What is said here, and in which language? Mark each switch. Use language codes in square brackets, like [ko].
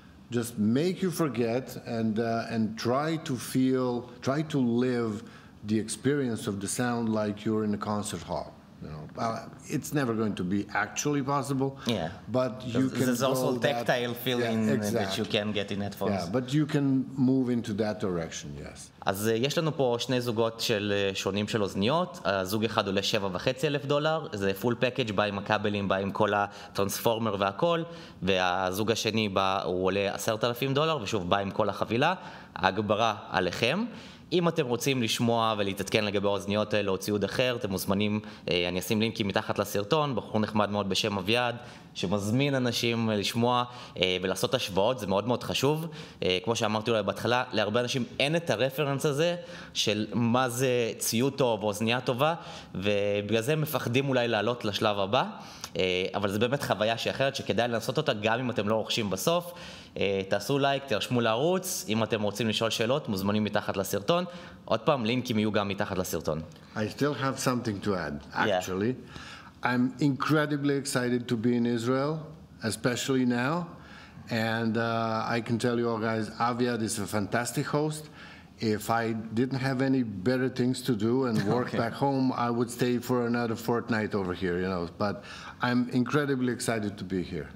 [en] Just make you forget and try to live the experience of the sound like you're in a concert hall. You know, it's never going to be actually possible. Yeah. But you can. There's also tactile feeling that you can get in headphones. Yeah, but you can move into that direction. Yes. [he] אז יש לנו פה 2 זוגות שונים של אוזניות. הזוג אחד עולה $7,500, זה פול פקאג', בא עם הכבלים, בא עם כל הטרנספורמר והכל, והזוג השני הוא עולה $10,000, ושוב בא עם כל החבילה. ההגברה עליכם. אם אתם רוצים לשמוע ולהתעדכן לגבי האוזניות האלה או ציוד אחר, אתם מוזמנים, אני אשים לינקים מתחת לסרטון, בחור נחמד מאוד בשם אביעד, שמזמין אנשים לשמוע ולעשות השוואות, זה מאוד מאוד חשוב. כמו שאמרתי אולי בהתחלה, להרבה אנשים אין את הרפרנס הזה של מה זה ציוד טוב או אוזנייה טובה, ובגלל זה הם מפחדים אולי לעלות לשלב הבא, אבל זה באמת חוויה שאחרת שכדאי לנסות אותה גם אם אתם לא רוכשים בסוף. תעשו לייק, תרשמו לערוץ, אם אתם רוצים לשאול שאלות, מוזמנים מתחת לסרטון. הסרטון. עוד פעם, לינקים יהיו גם מתחת לסרטון. [en] I still have something to add, actually. I'm incredibly excited to be in Israel, especially now. And I can tell you all guys, Aviad is a fantastic host. If I didn't have any better things to do and work back home, I would stay for another fortnight over here, you know. But I'm incredibly excited to be here.